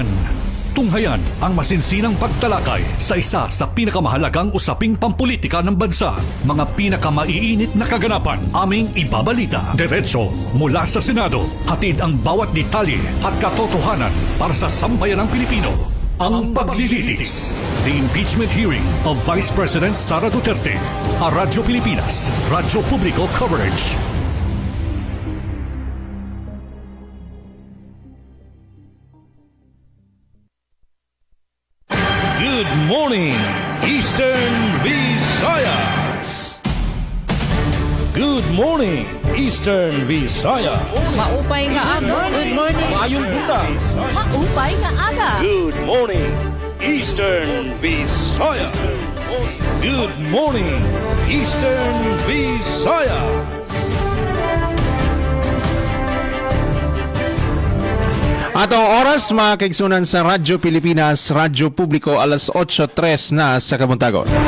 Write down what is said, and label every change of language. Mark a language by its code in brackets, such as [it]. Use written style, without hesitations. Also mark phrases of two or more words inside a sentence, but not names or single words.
[tl] Tunghayan ang masinsinang pagtalakay sa isa sa pinakamahalagang usaping pampulitika ng bansa. Mga pinakamaiinit na kaganapan aming ibabalita. Diretso mula sa Senado, hatid ang bawat detalye at katotohanan para sa sambayanang Pilipino. Ang paglilitis. [en] The impeachment hearing of Vice President Sara Duterte. A Radyo Pilipinas, Radyo Publiko coverage. Good morning, Eastern Visayas. Good morning, Eastern Visayas. [war] Maupay nga aga. [en] Good morning. [ceb] Maayong buntag. [war] Maupay nga aga. [en] Good morning, Eastern Visayas. Good morning, Eastern Visayas. [war] Atong oras mga kaigsunan sa Radyo Pilipinas, Radyo Publiko, alas 8:03 na sa kabuntagon.